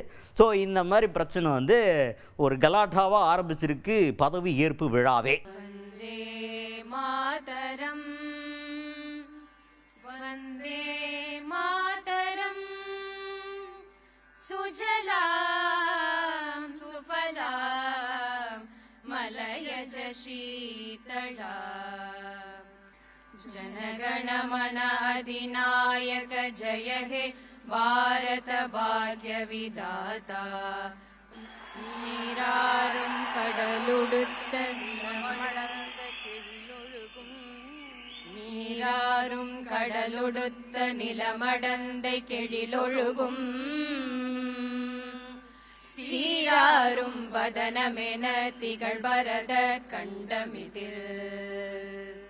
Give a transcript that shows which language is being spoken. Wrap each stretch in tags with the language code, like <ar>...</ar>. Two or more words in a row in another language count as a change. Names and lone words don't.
<ta>ஸோ இந்த மாதிரி பிரச்சனை ஒரு கலாட்டாவாக ஆரம்பிச்சிருக்கு பதவி ஏற்பு விழாவே.</ta> <bn>বন্দে মাতরম্ বন্দে মাতরম্ সুজলাং সুফলাং মলয়জ শীতলা জনগণমন অধিনায়ক জয় হে ভারত ভাগ্য বিধাতা</bn> <ta>நீராறும் கடலுடுத்த நிலமடந்த கெழிலொழுகும் நீராறும் கடலுடுத்த நிலமடந்தை கெழிலொழுகும் சீராரும் வதனமென திகழ் பரத கண்டமிதில்</ta>